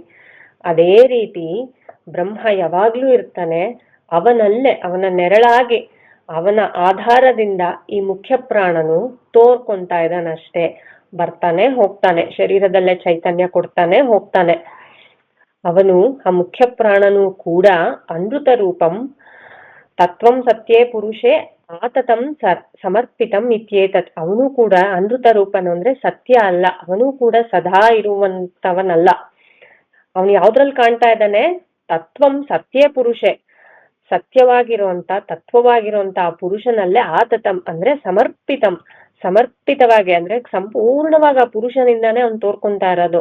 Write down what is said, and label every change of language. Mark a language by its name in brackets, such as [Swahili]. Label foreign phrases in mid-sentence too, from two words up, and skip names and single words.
[Kannada] ಅದೇ ರೀತಿ ಬ್ರಹ್ಮ ಯಾವಾಗ್ಲೂ ಇರ್ತಾನೆ, ಅವನಲ್ಲೇ ಅವನ ನೆರಳಾಗಿ ಅವನ ಆಧಾರದಿಂದ ಈ ಮುಖ್ಯ ಪ್ರಾಣನು ತೋರ್ಕೊಂತಾ ಇದ್ದಾನಷ್ಟೇ. ಬರ್ತಾನೆ ಹೋಗ್ತಾನೆ, ಶರೀರದಲ್ಲೇ ಚೈತನ್ಯ ಕೊಡ್ತಾನೆ ಹೋಗ್ತಾನೆ. ಅವನು ಆ ಮುಖ್ಯ ಪ್ರಾಣನು ಕೂಡ [Sanskrit] ಅನೃತ ರೂಪಂ ತತ್ವಂ ಸತ್ಯೇ ಪುರುಷೇ ಆತತಂ ಸಮರ್ಪಿತಂ ಇತ್ಯೇತತ್. [Kannada] ಅವನು ಕೂಡ ಅನೃತ ರೂಪನು ಅಂದ್ರೆ ಸತ್ಯ ಅಲ್ಲ, ಅವನು ಕೂಡ ಸದಾ ಇರುವಂತವನಲ್ಲ. ಅವನು ಯಾವ್ದ್ರಲ್ಲಿ ಕಾಣ್ತಾ ಇದ್ದಾನೆ? [Sanskrit] ತತ್ವಂ ಸತ್ಯೇ ಪುರುಷೇ, [Kannada] ಸತ್ಯವಾಗಿರುವಂತ ತತ್ವವಾಗಿರುವಂತ ಆ ಪುರುಷನಲ್ಲೇ ಆತತಂ ಅಂದ್ರೆ ಸಮರ್ಪಿತಂ, ಸಮರ್ಪಿತವಾಗಿ ಅಂದ್ರೆ ಸಂಪೂರ್ಣವಾಗಿ ಆ ಪುರುಷನಿಂದಾನೇ ಅವ್ನು ತೋರ್ಕೊಂತಾ ಇರೋದು.